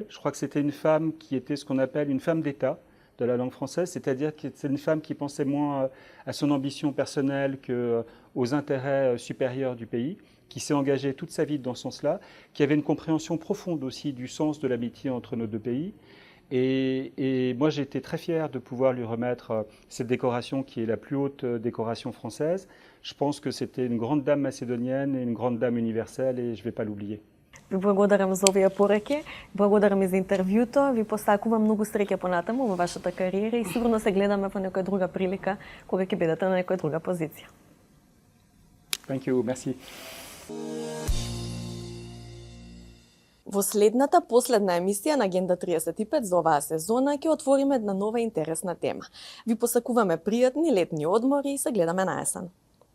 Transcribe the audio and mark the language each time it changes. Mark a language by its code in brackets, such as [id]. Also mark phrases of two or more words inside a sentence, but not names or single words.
[fr] Je crois que c'était une femme qui était ce qu'on appelle une femme d'État de la langue française, c'est-à-dire que c'est une femme qui pensait moins à son ambition personnelle qu'aux intérêts supérieurs du pays, qui s'est engagée toute sa vie dans ce sens-là, qui avait une compréhension profonde aussi du sens de l'amitié entre nos 2 pays. Et moi, j'ai été très fier de pouvoir lui remettre cette décoration qui est la plus haute décoration française. Je pense que c'était une grande dame macédonienne et une grande dame universelle et je ne vais pas l'oublier. [mk] Ви благодарам за овие пораки, благодарам и за интервјуто, ви посакувам многу среќа понатаму во вашата кариера и сигурно се гледаме во некоја друга прилика кога ќе бидете на некоја друга позиција. [en] Thank you, [fr] merci. [mk] Во последна емисија на Агенда 35 за оваа сезона ќе отвориме една нова интересна тема. Ви посакуваме пријатни летни одмори и се гледаме на есен.